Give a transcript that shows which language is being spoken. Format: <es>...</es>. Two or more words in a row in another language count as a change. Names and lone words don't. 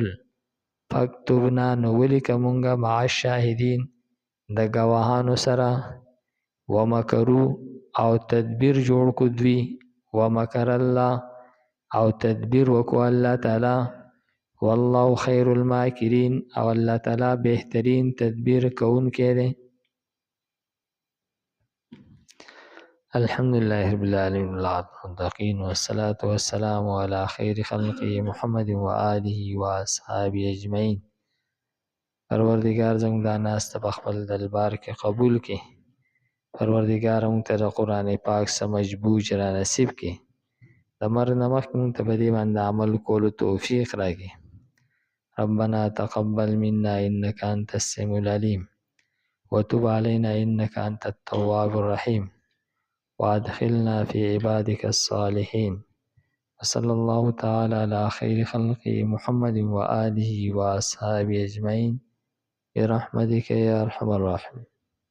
<ps>فاکتبنا نو ولیکه مونږه</ps> <ar>مع الشاهدین</ar> <ps>د ګواهانو سره. ومکرو او تدبیر جوړ کو دوی.</ps> <ar>ومکر الله</ar> <ps>او تدبیر وکړو الله تعالی.</ps> <ar>والله خیر الماکرین</ar> <ps>او الله تعالی بهترین تدبیر کوونکی دی.</ps> <ar>الحمد لله رب العالمین والمتقین والصلاة والسلام علی خیر خلقه محمد و آله و اصحابه اجمعین.</ar> <ps>پروردگار زموږ دا ناسته په خپل دربار کې قبول کړي. پروردگار موږ ته د قرآن پاک سمجھ بوجھ را نصیب کړي. د مرګ نه مخکې موږ ته په دې باندې عمل کولو توفیق راکړي.</ps> <ar>ربنا تقبل منا انك انت السميع العليم وتب علينا انك انت التواب الرحيم وادخلنا في عبادك الصالحين. وصلى الله تعالى على خير خلقه محمد وآله وأصحابه أجمعين برحمتك يا أرحم الراحمين.</ar>